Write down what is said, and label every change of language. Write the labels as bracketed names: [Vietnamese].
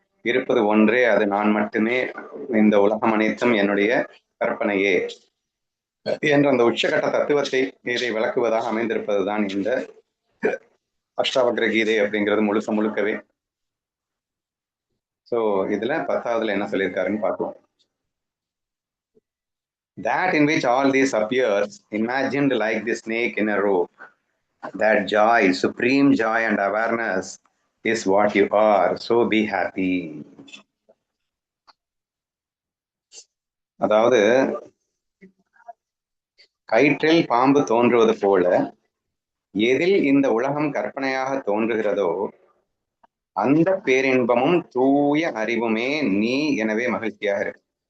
[Tamil] இருப்பது ஒன்றே, அது நான் மட்டுமே, இந்த உலகம் அனைத்தும் என்னுடைய கற்பனையே என்ற அந்த உச்சகட்ட தத்துவத்தை இதை விளக்குவதாக அமைந்திருப்பதுதான் இந்த அஷ்டாவக்ர கீதை அப்படிங்கிறது முழுக்க முழுக்கவே. சோ இதுல 10வதுல என்ன சொல்லியிருக்காருன்னு பார்ப்போம். [English] That in which all this appears, imagined like the snake in a rope, that joy, supreme joy and awareness is what you are, so be happy. [Tamil] அதாவது கயிற்றில் பாம்பு தோன்றுவது போல எதில் இந்த உலகம் கற்பனையாக தோன்றுகிறதோ அந்த பேரின்பமும் தூய அறிவுமே நீ, எனவே மகிழ்ச்சியாக இருக்கு.